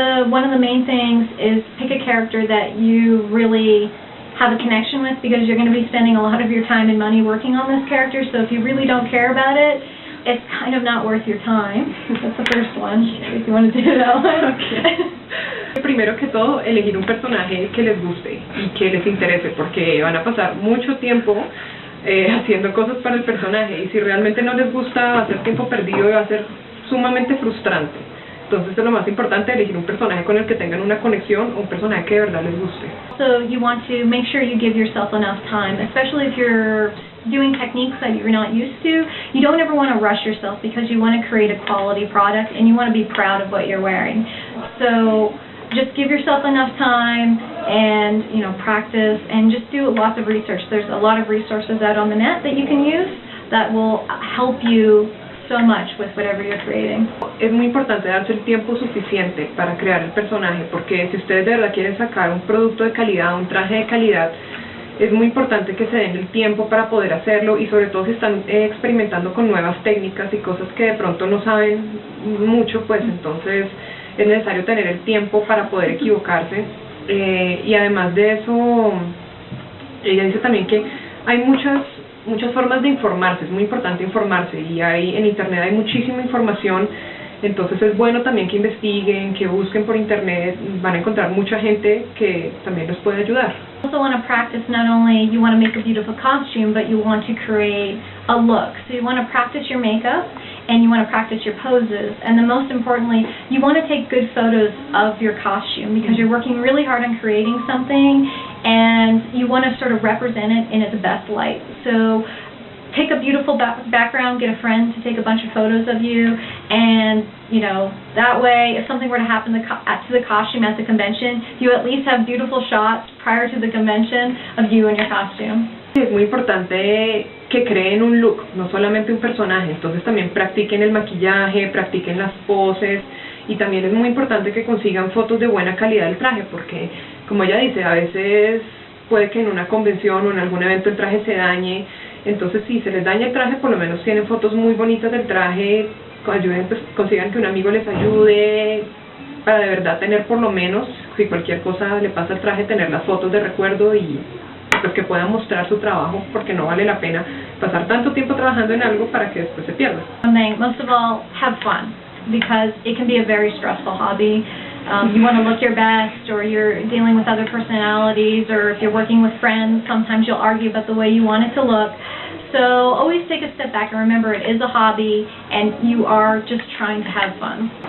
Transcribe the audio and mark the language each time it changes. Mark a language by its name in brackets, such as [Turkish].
[English] One of the main things is pick a character that you really have a connection with, because you're going to be spending a lot of your time and money working on this character, so if you really don't care about it, it's kind of not worth your time. That's the first one, if you want to do that one. Okay. [Spanish] Primero que todo, elegir un personaje que les guste y que les interese, porque van a pasar mucho tiempo haciendo cosas para el personaje, y si realmente no les gusta, va a ser tiempo perdido y va a ser sumamente frustrante. Entonces es lo más importante, elegir un personaje con el que tengan una conexión, o un personaje que de verdad les guste. [English] So you want to make sure you give yourself enough time, especially if you're doing techniques that you're not used to. You don't ever want to rush yourself, because you want to create a quality product and you want to be proud of what you're wearing. So just give yourself enough time and practice, and just do lots of research. There's a lot of resources out on the net that you can use that will help you so much with whatever you're creating. [Spanish] Es muy importante darse el tiempo suficiente para crear el personaje, porque si ustedes de verdad quieren sacar un producto de calidad, un traje de calidad, es muy importante que se den el tiempo para poder hacerlo, y sobre todo si están experimentando con nuevas técnicas y cosas que de pronto no saben mucho, pues entonces es necesario tener el tiempo para poder equivocarse. Y además de eso, ella dice también que hay muchas formas de informarse, es muy importante informarse, y en internet hay muchísima información, entonces es bueno también que investiguen, que busquen por internet, van a encontrar mucha gente que también los puede ayudar. [English] You also want to practice, not only you want to make a beautiful costume, but you want to create a look. So you want to practice your makeup, and you want to practice your poses, and then most importantly, you want to take good photos of your costume, because you're working really hard on creating something, and you want to sort of represent it in its best light. So pick a beautiful background, get a friend to take a bunch of photos of you, and, you know, that way, if something were to happen to the costume at the convention, you at least have beautiful shots prior to the convention of you and your costume. [Spanish] Es muy importante que creen un look, no solamente un personaje, entonces también practiquen el maquillaje, practiquen las poses, y también es muy importante que consigan fotos de buena calidad del traje, porque, como ella dice, a veces puede que en una convención o en algún evento el traje se dañe. Entonces, si se les daña el traje, por lo menos tienen fotos muy bonitas del traje, ayuden, pues, consigan que un amigo les ayude, para de verdad tener por lo menos, si cualquier cosa le pasa al traje, tener las fotos de recuerdo y pues que puedan mostrar su trabajo, porque no vale la pena pasar tanto tiempo trabajando en algo para que después se pierda. [English] Most of all, have fun, because it can be a very stressful hobby. You want to look your best, or you're dealing with other personalities, or if you're working with friends, sometimes you'll argue about the way you want it to look. So always take a step back and remember it is a hobby and you are just trying to have fun.